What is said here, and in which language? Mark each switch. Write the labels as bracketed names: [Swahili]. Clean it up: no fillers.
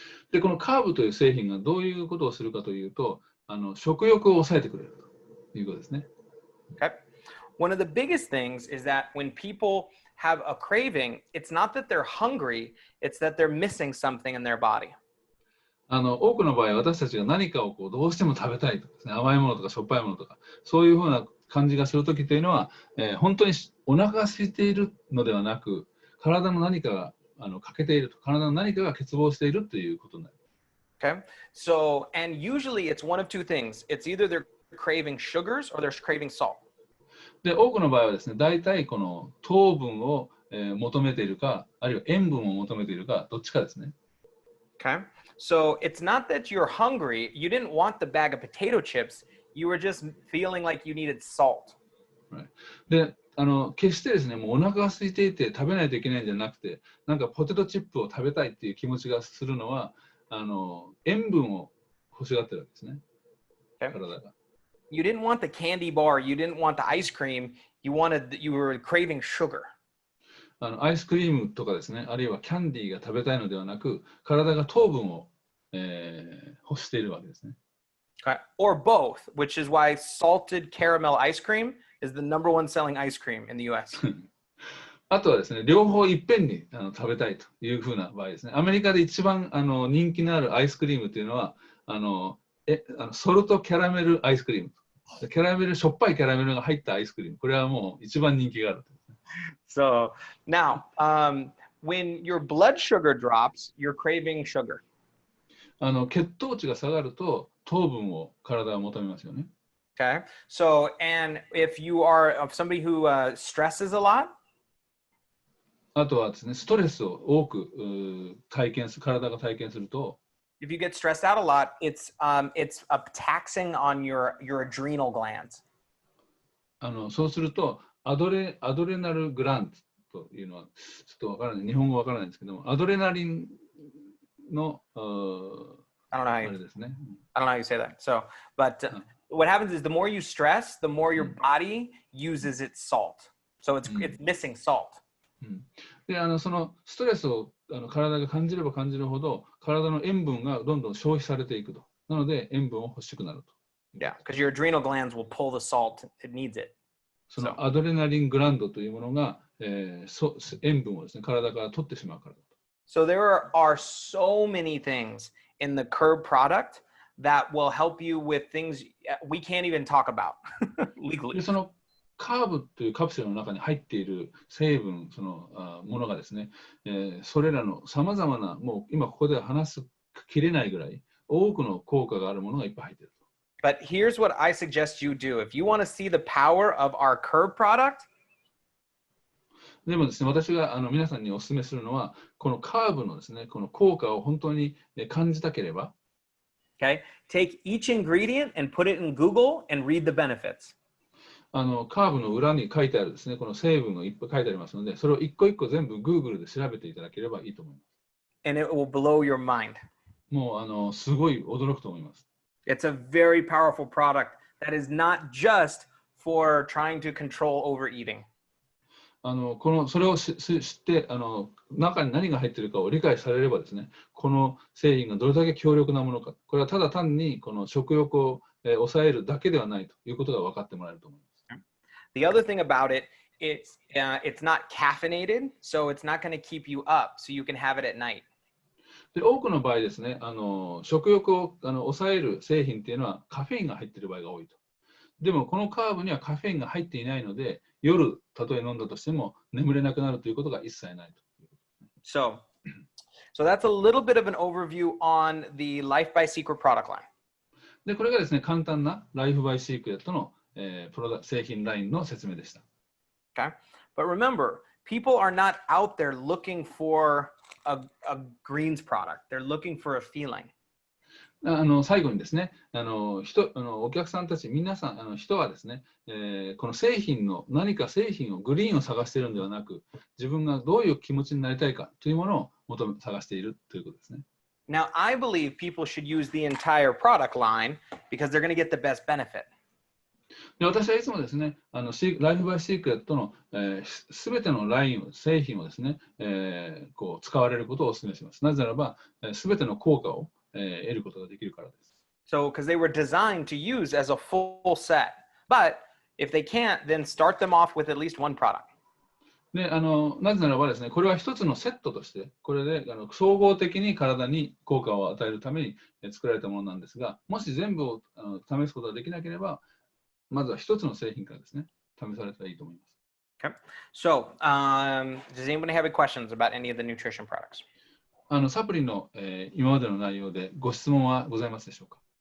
[Japanese] で、このカーブという製品がどういうことをするかというと、食欲を抑えてくれるということですね。 [English] Okay. One of the biggest things is that when people have a craving, it's not that they're hungry, it's that they're missing something in their body. [Japanese] 多くの場合、私たちが何かをこうどうしても食べたいとかですね、甘いものとかしょっぱいものとか、そういうふうな感じがするときというのは、本当にお腹が空いているのではなく、体の何かが欠けていると、体の何かが欠乏しているということになります。 [English] Okay. So, and usually it's one of two things. It's either they're craving sugars or they're craving salt. [Japanese] で、多くの場合はですね、大体この糖分を求めているか、あるいは塩分を求めているか、どっちかですね。 [English] Okay. So it's not that you're hungry. You didn't want the bag of potato chips. You were just feeling like you needed salt. [Japanese] で、決してですね、もうお腹が空いていて食べないといけないんじゃなくて、なんかポテトチップを食べたいっていう気持ちがするのは、塩分を欲しがってるわけですね。 [English] Okay. [Japanese] 体が。 [English] You didn't want the candy bar. You didn't want the ice cream. You were craving sugar. [Japanese] アイスクリームとかですね、あるいはキャンディーが食べたいのではなく、体が糖分を、欲しているわけですね。 [English] Okay. Or both, which is why salted caramel ice cream is the #1 selling ice cream in the US. [Japanese] あとはですね、両方いっぺんに食べたいというふうな場合ですね。アメリカで一番人気のあるアイスクリームというのは、ソルトキャラメルアイスクリーム。キャラメル、しょっぱいキャラメルが入ったアイスクリーム。これはもう一番人気がある。 [English] So now, when your blood sugar drops, you're craving sugar. [Japanese] 血糖値が下がると糖分を体は求めますよね。 [English] Okay. So, and if you are somebody who stresses a lot, [Japanese] あとはですね、ストレスを多く体が体験すると、 [English] if you get stressed out a lot, it's taxing on your adrenal glands. [Japanese] そうするとアドレナルグランドというのはちょっとわからない、日本語わからないんですけども、アドレナリンの [English] I don't know how [Japanese] あ [English] you, [Japanese] れですね。 [English] I don't know how you say that. So, but what happens is the more you stress, the more your body uses its salt. So it's missing salt. [Japanese] でそのストレスを体が感じれば感じるほど体の塩分がどんどん消費されていくと。なので塩分を欲しくなると。 [English] Yeah, because your adrenal glands will pull the salt. It needs it. [Japanese] そのアドレナリングランドというものが、塩分をですね、体から取ってしまうからだと。 [English] So there are so many things in the Curb product that will help you with things we can't even talk about legally. [Japanese] でそのカーブというカプセルの中に入っている成分、そのものがですね、それらのさまざまな、もう今ここでは話すきれないぐらい多くの効果があるものがいっぱい入っていると。 [English] But here's what I suggest you do. If you want to see the power of our Curb product, [Japanese] でもですね、私が皆さんにお勧めするのは、このカーブのですね、この効果を本当に感じたければ、 [English] okay, take each ingredient and put it in Google and read the benefits. [Japanese] カーブの裏に書いてあるですね、この成分がいっぱい書いてありますので、それを一個一個全部 Google で調べていただければいいと思います。 [English] And it will blow your mind. [Japanese] もうすごい驚くと思います。 [English] It's a very powerful product that is not just for trying to control overeating. [Japanese] それを知って中に何が入っているかを理解されればですね、この製品がどれだけ強力なものか、これはただ単にこの食欲を抑えるだけではないということが分かってもらえると思います。 [English] The other thing about it, it's not caffeinated, so it's not going to keep you up, so you can have it at night. [Japanese] で多くの場合ですね、食欲を抑える製品っていうのはカフェインが入っている場合が多いと。でもこのカーブにはカフェインが入っていないので、夜たとえ飲んだとしても眠れなくなるということが一切ないと。 [English] So that's a little bit of an overview on the Life by Seacret product line. [Japanese] でこれがですね、簡単なライフバイシークレットの製品ラインの説明でした。 [English] Okay, but remember, people are not out there looking for a greens product. They're looking for a feeling. [Japanese] 最後にですね、お客さんたち、皆さん、人はですね、この製品の何か製品をグリーンを探しているのではなく、自分がどういう気持ちになりたいかというものを探しているということですね。 [English] Now, I believe people should use the entire product line because they're going to get the best benefit. [Japanese] で私はいつもですね、ライフバイシークレットのすべてのラインを、製品をですね、こう使われることをお勧めします。なぜならば、すべての効果を得ることができるからです。 [English] So, because they were designed to use as a full set. But if they can't, then start them off with at least one product. [Japanese] でなぜならばですね、これは一つのセットとして、これで総合的に体に効果を与えるために作られたものなんですが、もし全部を試すことができなければ、まずは一つの製品からですね、試されたらいいと思います。 [English] Okay. So, does anybody have any questions about any of the nutrition products? [Japanese] サプリの、今までの内容でご質問はございますでしょうか？